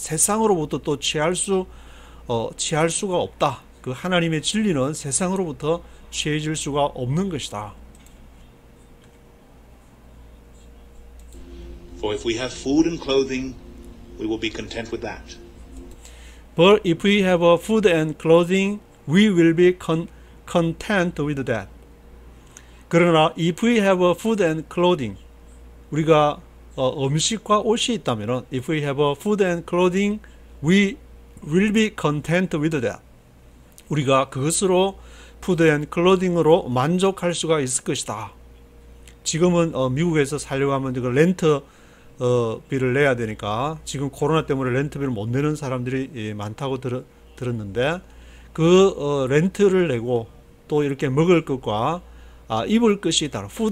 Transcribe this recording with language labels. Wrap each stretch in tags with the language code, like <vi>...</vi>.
<ko>세상으로부터 또 취할 수가 없다. 그 하나님의 진리는 세상으로부터 취해질 수가 없는 것이다.</ko> <en>For if we have food and clothing, we will be content with that. But if we have food and clothing, we will be content with that.</en> <ko>그러나</ko> <en>if we have food and clothing,</en> <ko>우리가 음식과 옷이 있다면</ko> <en>if we have food and clothing, we will be content with that.</en> <ko>우리가 그것으로 푸드 앤 클로딩으로 만족할 수가 있을 것이다. 지금은 미국에서 살려고 하면 그 렌트 비를 내야 되니까 지금 코로나 때문에 렌트비를 못 내는 사람들이 많다고 들었는데 그 렌트를 내고 또 이렇게 먹을 것과 입을 것이 있다.</ko>